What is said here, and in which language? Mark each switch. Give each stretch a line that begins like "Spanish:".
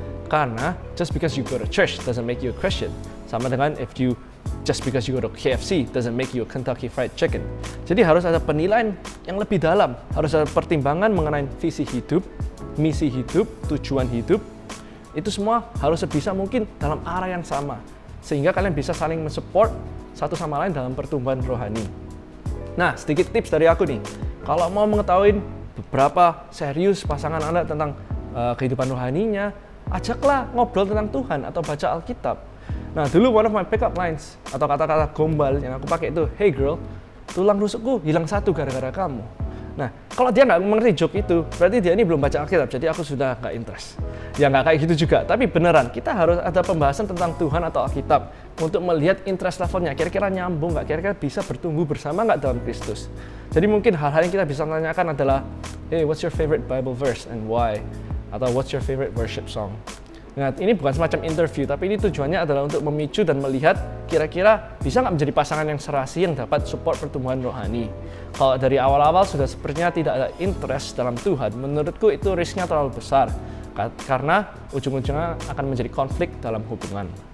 Indonesian: Karena
English: just because you go to church doesn't make you a Christian.
Indonesian: Sama dengan
English: just because you go to KFC doesn't make you a Kentucky Fried Chicken.
Indonesian: Jadi harus ada penilaian yang lebih dalam, harus ada pertimbangan mengenai visi hidup, misi hidup, tujuan hidup. Itu semua harus sebisa mungkin dalam arah yang sama, sehingga kalian bisa saling mensupport satu sama lain dalam pertumbuhan rohani. Nah, sedikit tips dari aku nih. Kalau mau mengetahui beberapa serius pasangan Anda tentang kehidupan rohaninya, ajaklah ngobrol tentang Tuhan atau baca Alkitab. Nah, dulu
English: one of my pick up lines
Indonesian: atau kata-kata gombal yang aku pakai itu,
English: hey girl,
Indonesian: tulang rusukku hilang satu gara-gara kamu. Nah, kalau dia nggak mengerti joke itu, berarti dia ini belum baca Alkitab, jadi aku sudah nggak interest. Ya nggak kayak gitu juga, tapi beneran, kita harus ada pembahasan tentang Tuhan atau Alkitab untuk melihat interest levelnya, kira-kira nyambung nggak, kira-kira bisa bertumbuh bersama nggak dalam Kristus. Jadi mungkin hal-hal yang kita bisa tanyakan adalah,
English: hey, what's your favorite Bible verse and why?
Indonesian: Atau
English: what's your favorite worship song?
Indonesian: Nah, ini bukan semacam interview, tapi ini tujuannya adalah untuk memicu dan melihat kira-kira bisa nggak menjadi pasangan yang serasi yang dapat support pertumbuhan rohani. Kalau dari awal-awal sudah sepertinya tidak ada interest dalam Tuhan, menurutku itu risknya terlalu besar, karena ujung-ujungnya akan menjadi konflik dalam hubungan.